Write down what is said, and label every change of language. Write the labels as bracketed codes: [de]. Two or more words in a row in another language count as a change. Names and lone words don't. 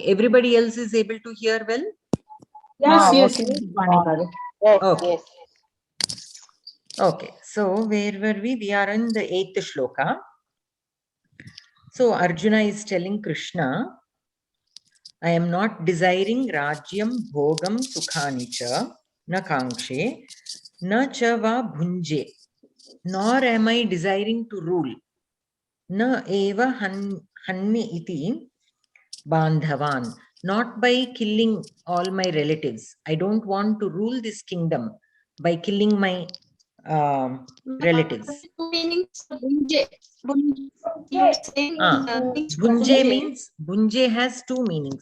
[en] Everybody else is able to hear well? yes. Yes. Okay. Yes. Okay. So where were we? We are in the 8th shloka. So Arjuna is telling Krishna, I am not desiring [sa] राज्यं भोगं सुखानि च न काङ्क्षे न च वा भुञ्जे, [en] nor am I desiring to rule. [sa] न एव हन्मि इति बान्धवान्, [en] not by killing all my relatives. I don't want to rule this kingdom by killing my relatives. Bhunje means, bhunje has two meanings.